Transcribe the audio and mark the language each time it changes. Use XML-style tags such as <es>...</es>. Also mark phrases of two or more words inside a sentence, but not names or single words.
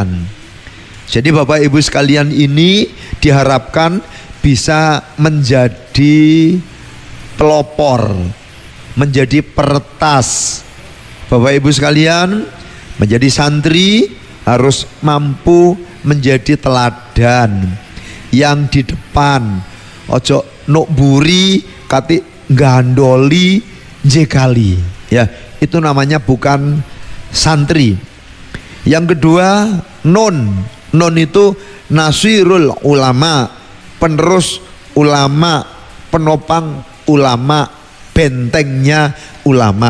<id>Jadi Bapak Ibu sekalian ini diharapkan bisa menjadi pelopor, menjadi peretas. Bapak Ibu sekalian, menjadi santri harus mampu menjadi teladan yang di depan.</id> <jv>Ojo nuk buri kati gandoli jekali,</jv> <id>ya itu namanya bukan santri. Yang kedua, non itu</id> <ar>ناصر العلماء,</ar> <id>penerus ulama, penopang ulama, bentengnya ulama.</id>